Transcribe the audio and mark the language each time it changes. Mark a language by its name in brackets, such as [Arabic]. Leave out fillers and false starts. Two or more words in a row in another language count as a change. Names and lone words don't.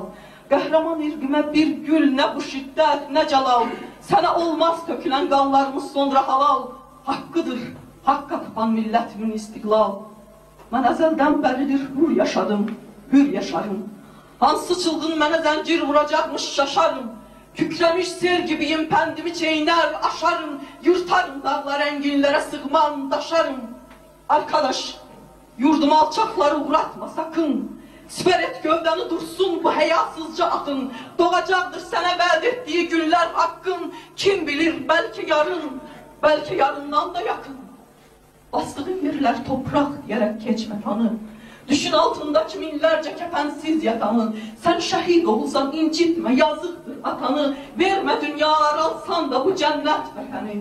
[Turkish] Qəhrəman irqimə bir gül, nə bu şiddət, nə cəlal. Sənə olmaz tökülən qanlarımız sonra halal. Haqqıdır, haqqa tapan millətimin istiqlal. Mən əzəldən bəridir hür yaşadım, hür yaşarım. Hansı çılğın mənə zəncir vuracaqmış şaşarım. Kükremiş sel gibiyim, pəndimi çeynər, aşarım. Yırtarım dağlar enginlərə sığmam, daşarım. Arkadaş, yurduma alçaqları uğratma sakın. Siper et gövdəni dursun bu həyasızca axın. Doğacaqdır sənə vəd etdiyi günlər haqqın. Kim bilir belki yarından da yakın. Bastığın yerler toprak diyerek geçme tanı. Düşün altındaki minlerce kefensiz yatanı. Sen şehit olsan incitme yazıktır atanı. Verme dünyalar alsan da bu cennet vətəni.